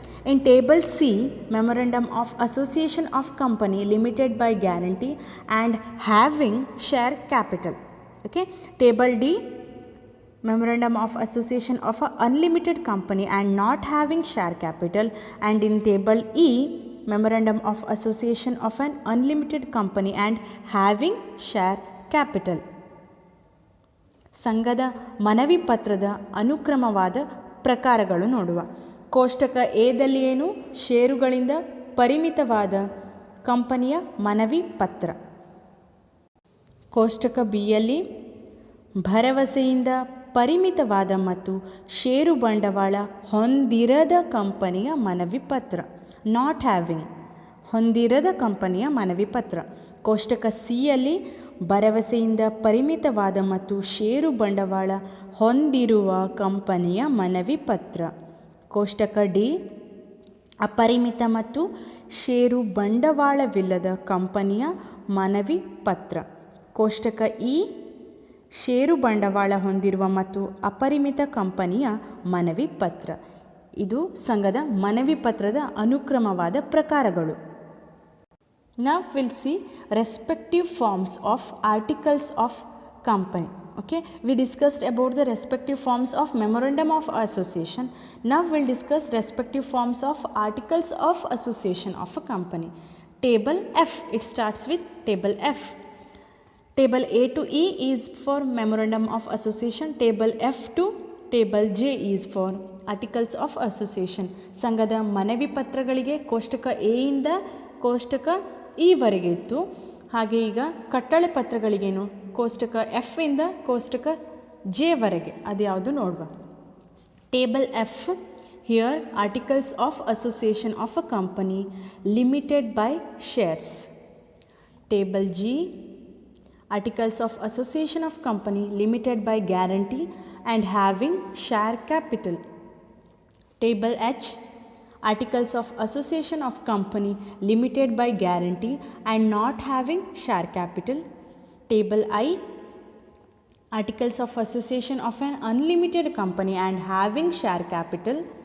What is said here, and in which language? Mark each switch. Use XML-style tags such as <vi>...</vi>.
<en>In table C, memorandum of association of company limited by guarantee and having share capital. Okay. Table D, memorandum of association of an unlimited company and not having share capital. And in table E, memorandum of association of an unlimited company and having share capital.</en> <kn>ಸಂಘದ ಮನವಿ ಪತ್ರದ ಅನುಕ್ರಮವಾದ ಪ್ರಕಾರಗಳು ನೋಡುವ. ಕೋಷ್ಟಕ ಎದಲ್ಲಿ ಏನು? ಷೇರುಗಳಿಂದ ಪರಿಮಿತವಾದ ಕಂಪನಿಯ ಮನವಿ ಪತ್ರ. ಕೋಷ್ಟಕ ಬಿಯಲ್ಲಿ ಭರವಸೆಯಿಂದ ಪರಿಮಿತವಾದ ಮತ್ತು ಷೇರು ಬಂಡವಾಳ ಹೊಂದಿರದ ಕಂಪನಿಯ ಮನವಿ ಪತ್ರ.</kn> <en>not having,</en> <kn>ಹೊಂದಿರದ ಕಂಪನಿಯ ಮನವಿ ಪತ್ರ. ಕೋಷ್ಟಕ ಸಿಯಲ್ಲಿ ಭರವಸೆಯಿಂದ ಪರಿಮಿತವಾದ ಮತ್ತು ಷೇರು ಬಂಡವಾಳ ಹೊಂದಿರುವ ಕಂಪನಿಯ ಮನವಿ ಪತ್ರ. ಕೋಷ್ಟಕ ಡಿ, ಅಪರಿಮಿತ ಮತ್ತು ಷೇರು ಬಂಡವಾಳವಿಲ್ಲದ ಕಂಪನಿಯ ಮನವಿ ಪತ್ರ. ಕೋಷ್ಟಕ ಇ, ಷೇರು ಬಂಡವಾಳ ಹೊಂದಿರುವ ಮತ್ತು ಅಪರಿಮಿತ ಕಂಪನಿಯ ಮನವಿ ಪತ್ರ. ಇದು ಸಂಘದ ಮನವಿ ಪತ್ರದ ಅನುಕ್ರಮವಾದ ಪ್ರಕಾರಗಳು.</kn> <en>Now we'll see respective forms of articles of company. Okay, we discussed about the respective forms of memorandum of association. Now we'll discuss respective forms of articles of association of a company. Table F, it starts with table F. Table A to E is for memorandum of association. Table F to table J is for articles of association.</en> <kn>ಸಂಘದ ಮನವಿ ಪತ್ರಗಳಿಗೆ ಕೋಷ್ಟಕ A ಇಂದ ಕೋಷ್ಟಕ ಈವರೆಗೆ ಇತ್ತು. ಹಾಗೆ ಈಗ ಕಟ್ಟಳೆ ಪತ್ರಗಳಿಗೇನು? ಕೋಷ್ಟಕ ಎಫ್ ಇಂದ ಕೋಷ್ಟಕ ಜೆ ವರೆಗೆ. ಅದು ಯಾವುದು ನೋಡುವ.</kn> <en>Table F, here articles of association of a company limited by shares. Table G, articles of association of company limited by guarantee and having share capital. Table H, articles of association of company limited by guarantee and not having share capital. Table I, articles of association of an unlimited company and having share capital.</en>